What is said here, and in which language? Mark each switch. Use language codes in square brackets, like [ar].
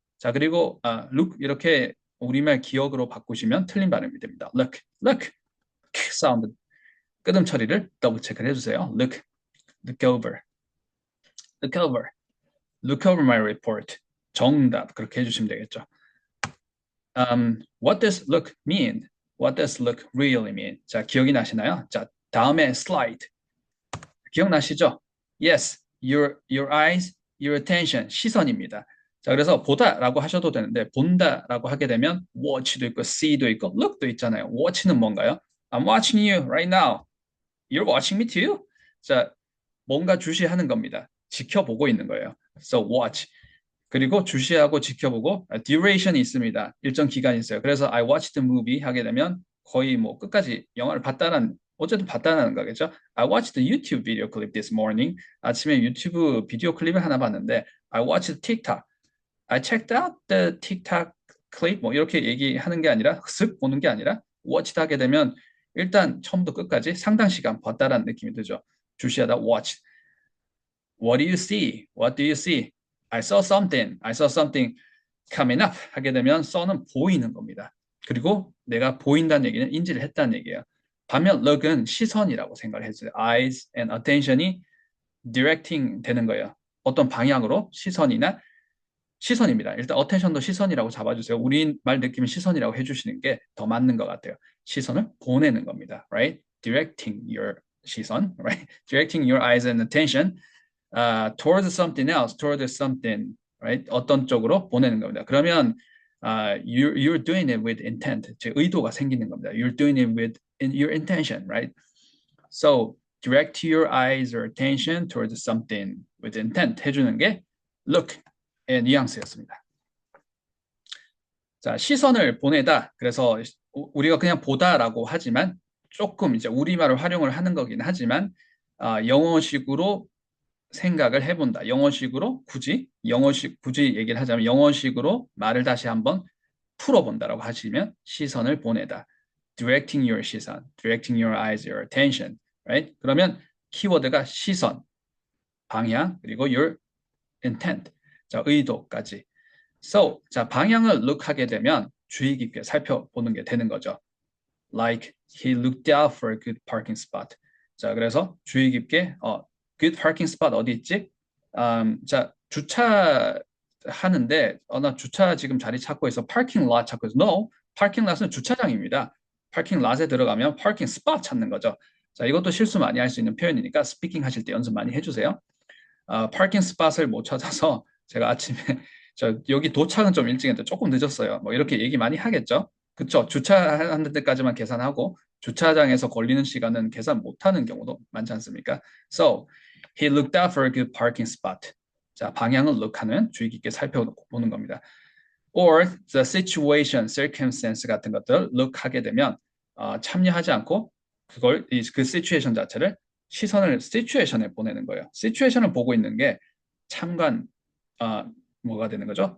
[ko] 자, 그리고 look 이렇게 우리말 기억으로 바꾸시면 틀린 발음이 됩니다. look 사운드 끄듬 처리를 더블 체크를 해주세요. [en] look over my report. [ko] 정답 그렇게 해주시면 되겠죠. [en] What does look mean? What does look really mean? [ko] 자, 기억이 나시나요? 자, 다음에 slide. 기억나시죠? [en] Yes, your eyes, your attention, [ko] 시선입니다. 자, 그래서 보다라고 하셔도 되는데 본다라고 하게 되면 watch도 있고 see도 있고 look도 있잖아요. watch는 뭔가요? [en] I'm watching you right now. You're watching me too? [ko] 자, 뭔가 주시하는 겁니다. 지켜보고 있는 거예요. [en] So watch. [ko] 그리고 주시하고 지켜보고 duration이 있습니다. 일정 기간이 있어요. 그래서 [en] I watched the movie [ko] 하게 되면 거의 뭐 끝까지 영화를 봤다는 어쨌든 봤다는 거겠죠. [en] I watched the YouTube video clip this morning. [ko] 아침에 유튜브 비디오 클립을 하나 봤는데 [en] I watched TikTok. I checked out the TikTok clip. [ko] 뭐 이렇게 얘기하는 게 아니라 슥 보는 게 아니라 watched 하게 되면 일단 처음부터 끝까지 상당 시간 봤다라는 느낌이 들죠. 주시하다 [en] watch. What do you see? What do you see? I saw something. I saw something coming up [ko] 하게 되면 [en] saw는 [ko] 보이는 겁니다. 그리고 내가 보인다는 얘기는 인지를 했다는 얘기예요. 반면 look은 시선이라고 생각을 했어요. [en] eyes and attention이 directing [ko] 되는 거예요. 어떤 방향으로 시선이나 시선입니다. 일단 attention도 시선이라고 잡아주세요. 우리 말 느낌은 시선이라고 해주시는 게 더 맞는 것 같아요. 시선을 보내는 겁니다. Right? [en] Directing your 시선, right? Directing your eyes and attention towards something else, towards something, right? [ko] 어떤 쪽으로 보내는 겁니다. 그러면 [en] you're doing it with intent, [ko] 즉 의도가 생기는 겁니다. [en] You're doing it with your intention, right? So direct your eyes or attention towards something with intent [ko] 해주는 게 look의 뉘앙스였습니다. 자, 시선을 보내다. 그래서 우리가 그냥 보다라고 하지만 조금 이제 우리말을 활용을 하는 거긴 하지만 영어식으로 생각을 해본다. 영어식으로 굳이 얘기를 하자면 영어식으로 말을 다시 한번 풀어본다라고 하시면 시선을 보내다. [en] Directing your 시선, directing your eyes, your attention, right? [ko] 그러면 키워드가 시선, 방향, 그리고 [en] your intent, [ko] 자 의도까지. So, 자 방향을 look 하게 되면 주의 깊게 살펴보는 게 되는 거죠. [en] Like he looked out for a good parking spot. [ko] 자 그래서 주의 깊게 [en] good parking spot [ko] 어디 있지? 자 주차하는데 나 주차 지금 자리 찾고 있어. parking lot 찾고 있어. [en] No, parking lot은 [ko] 주차장입니다. parking lot에 들어가면 parking spot 찾는 거죠. 자 이것도 실수 많이 할 수 있는 표현이니까 스피킹 하실 때 연습 많이 해주세요. parking spot을 못 찾아서 제가 아침에 여기 도착은 좀 일찍 했는데 조금 늦었어요. 뭐 이렇게 얘기 많이 하겠죠. 그쵸? 주차하는 데까지만 계산하고 주차장에서 걸리는 시간은 계산 못하는 경우도 많지 않습니까? [en] So, he looked out for a good parking spot. [ko] 자, 방향을 look하는 주의 깊게 살펴보는 겁니다. [en] Or the situation, circumstance [ko] 같은 것들을 look하게 되면 참여하지 않고 그 situation 자체를 시선을 situation에 보내는 거예요. situation을 보고 있는 게 참관, 뭐가 되는 거죠?